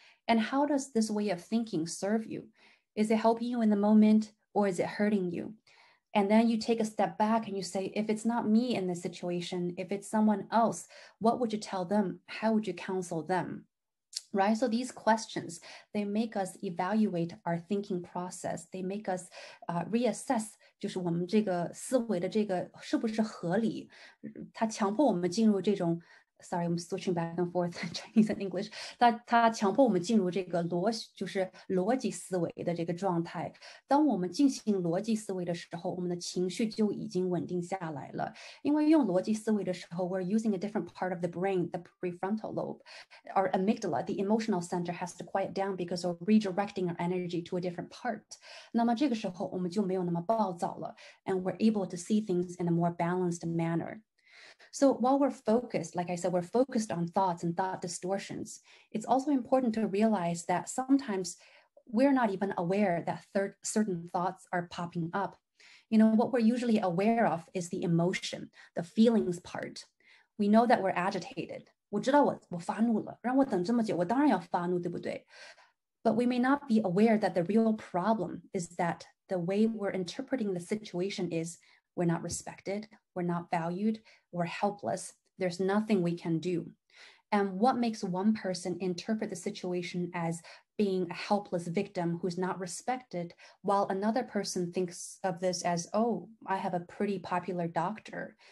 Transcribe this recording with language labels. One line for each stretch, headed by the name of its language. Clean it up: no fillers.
English: And how does this way of thinking serve you? Is it helping you in the moment, or is it hurting you? And then you take a step back and you say, if it's not me in this situation, if it's someone else, what would you tell them? How would you counsel them? Right? So these questions, they make us evaluate our thinking process. They make us reassess,
Chinese: 就是我们这个思维的这个是不是合理？它强迫我们进入这种
English: Sorry, I'm switching back and forth Chinese and English.
Chinese: 它强迫我们进入这个就是逻辑思维的这个状态。当我们进行逻辑思维的时候，我们的情绪就已经稳定下来了。因为用逻辑思维的时候
English: ，we're using a different part of the brain, the prefrontal lobe, our amygdala, the emotional center has to quiet down because we're redirecting our energy to a different part.
Chinese: 那么这个时候我们就没有那么暴躁了
English: ，and we're able to see things in a more balanced manner. So while we're focused, like I said, we're focused on thoughts and thought distortions, it's also important to realize that sometimes we're not even aware that certain thoughts are popping up. You know, what we're usually aware of is the emotion, the feelings part. We know that we're agitated.
Chinese: 我知道我发怒了，让我等这么久，我当然要发怒，对不对？
English: But we may not be aware that the real problem is that the way we're interpreting the situation is we're not respected, we're not valued, we're helpless, there's nothing we can do. And what makes one person interpret the situation as being a helpless victim who's not respected, while another person thinks of this as, oh, I have a pretty popular doctor.